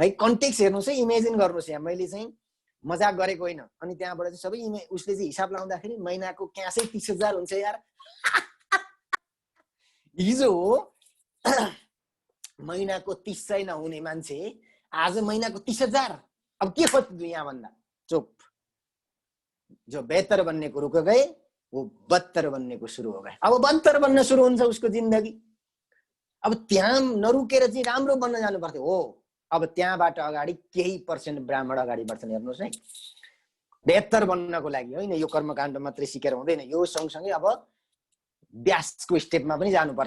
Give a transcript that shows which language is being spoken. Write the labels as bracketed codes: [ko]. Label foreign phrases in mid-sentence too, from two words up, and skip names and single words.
[ne] कन्टेक्स्ट हेर्नुहोस् है, इमेजिन गर्नुहोस्। यहाँ मैले चाहिँ मजाक गरेको होइन। अनि त्यहाँबाट चाहिँ सबै उसले चाहिँ हिसाब लाउँदाखेरि महिनाको क्यासै 30,000 हुन्छ यार। हिजो महिनाको 30 सय नहुने मान्छे आज महिनाको 30,000। अब के खोज्नु यहाँ भन्दा? चुप। [hi] जो बेहतर बनने को रुक गए, वो बदतर बनने को शुरू हो गए। [ne] अब बदतर बन्न सुरु हुन्छ उसको जिन्दगी। अब त्यहाँ नरुकेर चाहिँ राम्रो बन्न जानु पर्थ्यो हो। अब त्यहाँबाट अगाडि केही पर्सेन्ट ब्राह्मण अगाडि बढ्छन्। हेर्नुहोस् है, बेहतर बन्नको लागि होइन, यो कर्मकाण्ड मात्रै सिकेर हुँदैन। यो सँगसँगै अब व्यासको स्टेपमा पनि जानुपर्छ।